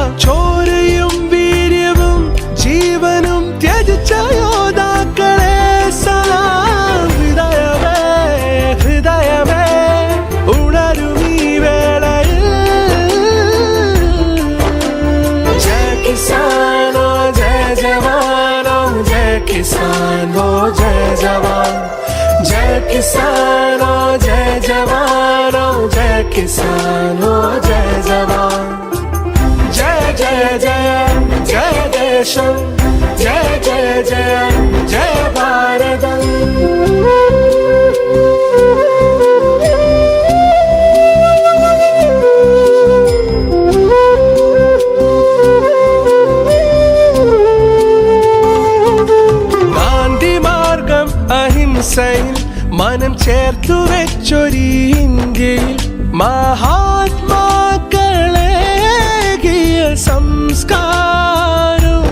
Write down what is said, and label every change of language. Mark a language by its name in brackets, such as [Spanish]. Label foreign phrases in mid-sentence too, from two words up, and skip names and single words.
[Malayalam] ചോരയും വീര്യവും ജീവനും ത്യജിച്ച യോദ്ധാക്കളെ സലാം. ഹൃദയമേ ഹൃദയമേ ഉണരുമീ വേളയിൽ [Hindi] जय किसानो जय जवानो जय किसानो जय जवान. जय किसानो जय जवानो जय किसानो जय जवान. [Sanskrit] जय जय जय जय देशम जय जय जय जय भारतम. [Malayalam] ഗാന്ധി മാർഗം അഹിംസയിൽ മനം ചേർത്തു വെച്ചൊരീ ഇന്ത്യയിൽ മഹാത്മാക്കളേകിയ സംസ്കാരം.